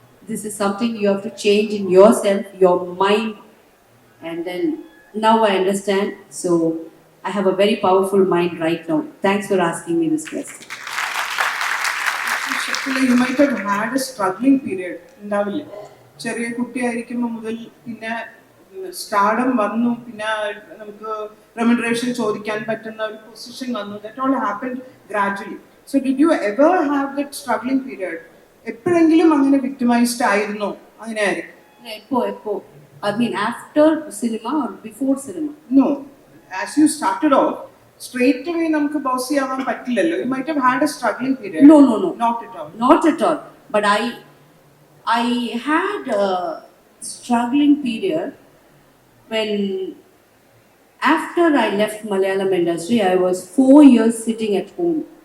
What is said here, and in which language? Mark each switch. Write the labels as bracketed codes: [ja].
[en] This is something you have to change in yourself, your mind. And then now I understand. So I have a very powerful mind right now. Thanks for asking me this question. You might have had a struggling period. [ml] ഉണ്ടാവില്ലേ? ചെറിയ കുട്ടിയായിരിക്കുമ്പോൾ മുതൽ പിന്നെ stardom വന്നു, പിന്നെ നമുക്ക് remuneration ചോദിക്കാൻ പറ്റുന്ന ഒരു പൊസിഷൻ വന്നു. [en] That all happened gradually. So did you ever have that struggling period? [ml] എപ്പോഴെങ്കിലും അങ്ങനെ വിക്ടിമൈസ്ഡ് ആയിരുന്നോ? അങ്ങനെ ആയിരിക്കും. [en] എപ്പോ I mean after cinema or before cinema? No, as you started off, straight away [ml] നമുക്ക് ബോസി ആവാൻ പറ്റില്ലല്ലോ. [en] You might have had a struggling period. No. Not at all. Not at all. But I had a struggling period when after I left Malayalam industry, I was 4 years sitting at home.